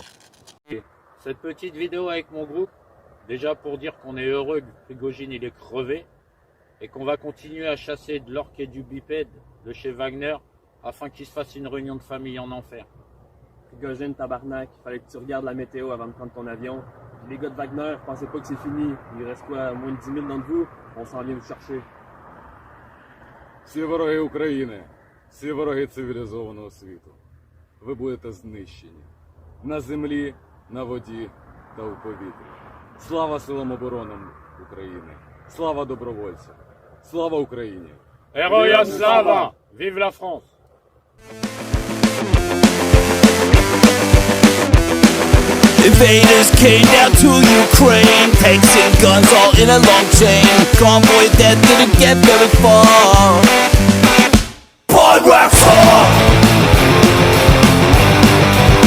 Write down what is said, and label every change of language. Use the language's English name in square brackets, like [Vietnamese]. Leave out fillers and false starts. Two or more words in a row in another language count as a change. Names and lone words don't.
[French] Cette petite vidéo avec mon groupe, déjà pour dire qu'on est heureux que Prigojine il est crevé, et qu'on va continuer à chasser de l'orque et du bipède de chez Wagner, afin qu'il se fasse une réunion de famille en enfer. Prigojine, tabarnak, il fallait que tu regardes la météo avant de prendre ton avion. Puis les gars de Wagner, pensez pas que c'est fini. Il reste quoi, moins de 10 000 d'entre vous? On s'en vient vous chercher. [Ukrainian] Всі вороги України, всі вороги цивілізованого світу. Ви будете знищені. На землі, на воді та у повітрі. Слава силам оборони України. Слава добровольцям. Слава Україні. Героям слава! [French] Vive la France! [English] Invaders came down to Ukraine, tanks and guns all in a long chain. Convoy that didn't get very far. Boy, wax off!